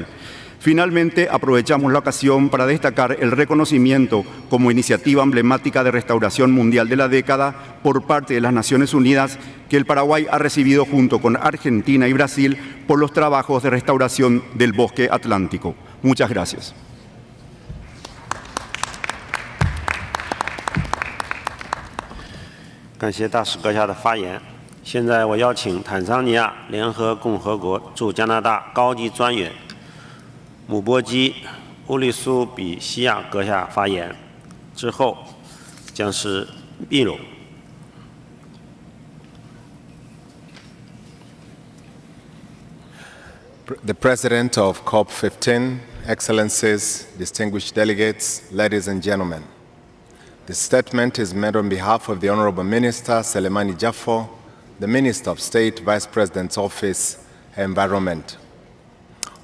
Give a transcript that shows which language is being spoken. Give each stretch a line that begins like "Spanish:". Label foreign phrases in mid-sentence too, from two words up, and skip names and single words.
Spanish: Finalmente, aprovechamos la ocasión para destacar el reconocimiento como iniciativa emblemática de restauración mundial de la década por parte de las Naciones Unidas que el Paraguay ha recibido junto con Argentina y Brasil por los trabajos de restauración del bosque atlántico. Muchas gracias. Gracias,
Chinese: 大使阁下的发言。现在我邀请坦桑尼亚联合共和国驻加拿大高级专员姆波基·乌利苏比西亚阁下发言，之后将是秘鲁。
English: The President of COP-15, Excellencies, distinguished delegates, ladies and gentlemen. This statement is made on behalf of the Honorable Minister Selemani Jaffo, the Minister of State, Vice President's Office, Environment.